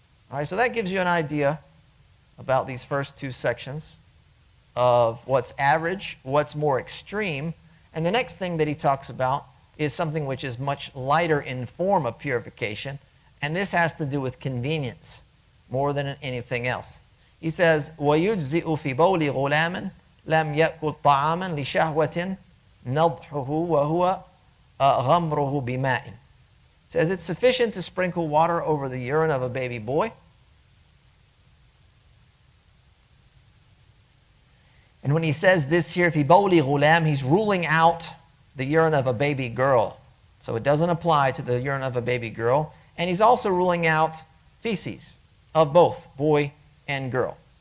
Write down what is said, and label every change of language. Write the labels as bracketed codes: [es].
[en] All right, so that gives you an idea about these first 2 sections of what's average, what's more extreme. And the next thing that he talks about is something which is much lighter in form of purification. And this has to do with convenience more than anything else. [ar] He says, وَيُجْزِئُ فِي بَوْلِ غُلَامٍ لَمْ يَأْكُلْ طَعَامًا لِشَهْوَةٍ نَضْحُهُ وَهُوَ غَمْرُهُ بِمَاءٍ. [en] It says it's sufficient to sprinkle water over the urine of a baby boy. And when he says this here, [ar] fi bawli ghulam, [en] he's ruling out the urine of a baby girl. So it doesn't apply to the urine of a baby girl. And he's also ruling out feces of both boy and girl.